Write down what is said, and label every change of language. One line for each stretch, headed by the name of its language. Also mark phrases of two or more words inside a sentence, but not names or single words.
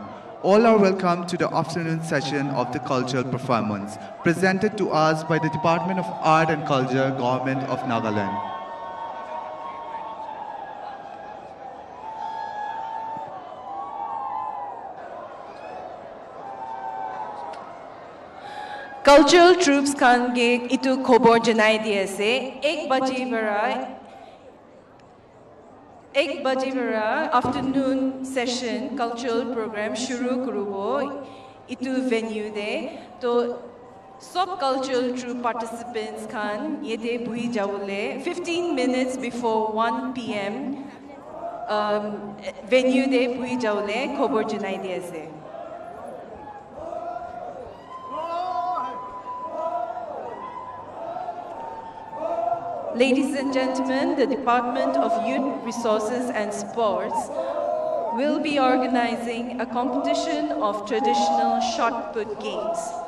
English: All are welcome to the afternoon session of the cultural performance, presented to us by the Department of Art and Culture, Government of Nagaland. Cultural troops
Naga Pidgin: kan ge itu khobor janai diase 1 baje bara
English: afternoon session cultural program
Naga Pidgin: shuru kurubo itu venue de to sub
English: cultural troupe participants
Naga Pidgin: kan yete bui jawle
English: 15 minutes before 1 p.m.
Naga Pidgin: Venue de bui jawle khobor janai diase.
English: Ladies and gentlemen, the Department of Youth Resources and Sports will be organizing a competition of traditional shot put games.